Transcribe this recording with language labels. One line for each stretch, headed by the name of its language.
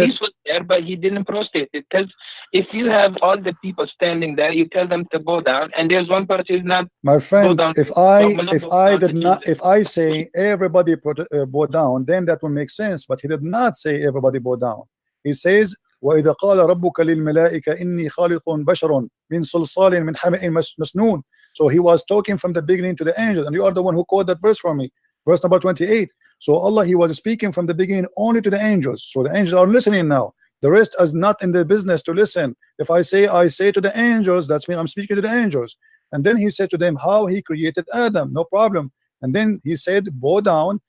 English: Iblis was there, but he didn't prostrate it. Because if you have all the people standing there, you tell them to bow down, and there's one person who's not. My friend, if I say everybody bow down, then that will make sense. But he did not say everybody bow down. He says,
Arabic: وَإِذَا قَالَ رَبُّكَ لِلْمَلَائِكَةِ إِنِّي خَالِقٌ بَشَرٌ مِنْ صَلْصَالٍ مِنْ حَمَإٍ مَسْنُونٍ.
English: So he was talking from the beginning to the angels, and you are the one who quoted that verse for me, verse number 28. So Allah he was speaking from the beginning only to the angels. So the angels are listening now. The rest is not in the business to listen. If I say to the angels, that's mean I'm speaking to the angels. And then he said to them how he created Adam, no problem. And then he said bow down.